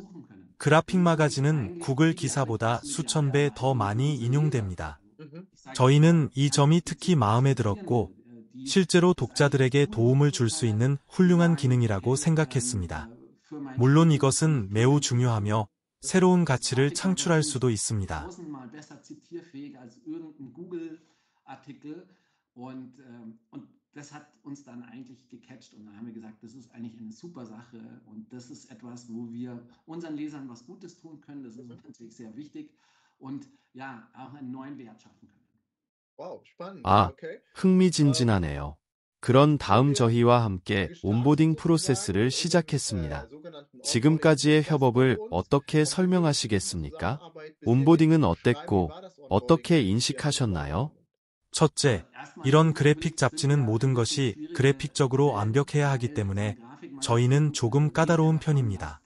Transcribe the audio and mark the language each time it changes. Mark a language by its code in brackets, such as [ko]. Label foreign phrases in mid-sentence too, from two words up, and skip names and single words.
[ko] 그래픽 마가진은 구글 기사보다 수천 배 더 많이 인용됩니다. 저희는 이 점이 특히 마음에 들었고 실제로 독자들에게 도움을 줄 수 있는 훌륭한 기능이라고 생각했습니다. 물론 이것은 매우 중요하며 새로운 가치를 창출할 수도 있습니다. [de] Das hat uns dann eigentlich gecatcht und dann haben wir gesagt, das ist eigentlich eine super Sache und das ist etwas, wo wir unseren Lesern was Gutes tun können. Das ist uns natürlich sehr wichtig und ja, auch einen neuen Wert schaffen können. Wow, spannend. [ko] 아, Okay. 흥미진진하네요. 그런 다음 저희와 함께 온보딩 프로세스를 시작했습니다. 지금까지의 협업을 어떻게 설명하시겠습니까? 온보딩은 어땠고 어떻게 인식하셨나요? 첫째, 이런 그래픽 잡지는 모든 것이 그래픽적으로 완벽해야 하기 때문에 저희는 조금 까다로운 편입니다.